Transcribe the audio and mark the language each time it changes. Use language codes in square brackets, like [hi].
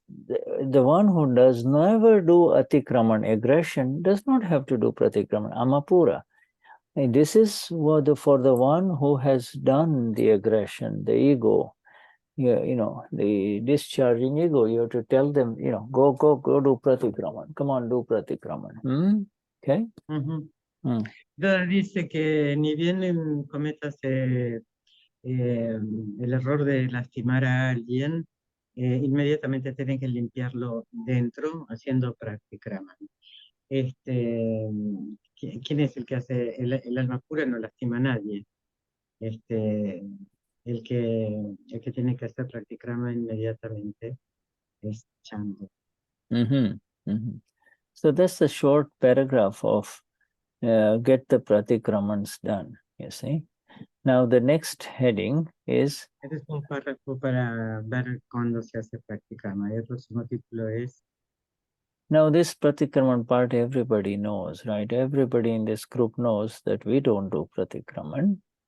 [en] The one who does never do atikraman, aggression, does not have to do pratikraman, amapura. And this is for the one who has done the aggression, the ego, the discharging ego. You have to tell them, go do pratikraman. Come on, do pratikraman. Okay. [es] Entonces dice que ni bien cometas el error de lastimar a alguien, inmediatamente tienen que limpiarlo dentro haciendo Pratikraman. ¿Quién es el que hace? El alma pura no lastima a nadie. El que tiene que hacer Pratikraman inmediatamente es Chandu. [en] So that's the short paragraph of get the Pratikramans done, you see. Now the next heading is... [es] Este es un párrafo para ver cuándo se hace Pratikraman. El próximo título es... [en] Now this Pratikraman part everybody knows, right? Everybody in this group knows that we don't do Pratikraman.